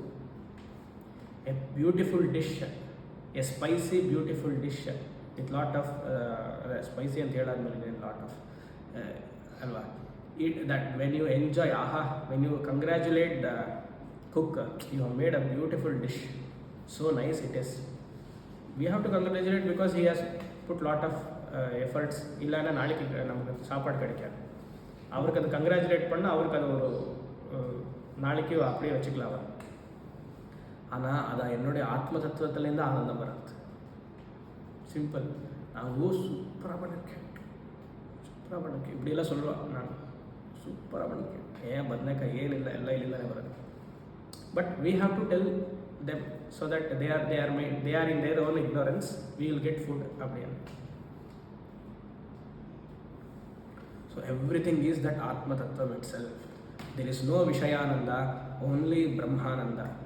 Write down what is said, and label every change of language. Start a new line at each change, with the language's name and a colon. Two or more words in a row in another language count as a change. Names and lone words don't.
English: A beautiful dish, a spicy beautiful dish with lot of spicy and lot of alva. That when you enjoy, when you congratulate the cook, you have made a beautiful dish, so nice it is. We have to congratulate because he has put lot of efforts.
Tamil: இல்லைன்னா நாளைக்கு நமக்கு சாப்பாடு கிடைக்காது. அவருக்கு அதை கங்க்ராச்சுலேட் பண்ணால் அவருக்கு அது ஒரு நாளைக்கு அப்படியே வச்சுக்கலாம் அவர். ஆனால் அது என்னுடைய ஆத்ம தத்துவத்துலேருந்து ஆனந்தம் வராது. சிம்பிள். நான் சூப்பராக பண்ணிருக்கேன், சூப்பராக பண்ணிருக்கேன் இப்படியெல்லாம் சொல்லுவான். நான் சூப்பராக பண்ணிருக்கேன், ஏன்
Kannada: ಬದನೆಕಾಯಿ ಏನಿಲ್ಲ ಎಲ್ಲ ಇಲ್ಲಿಂದಾನೆ ಬರೋದು.
English: But we have to tell them so that they are in their own ignorance. We will get food அப்படியே. So everything is that Atma Tattvam itself. There is no Vishayananda, only Brahmananda.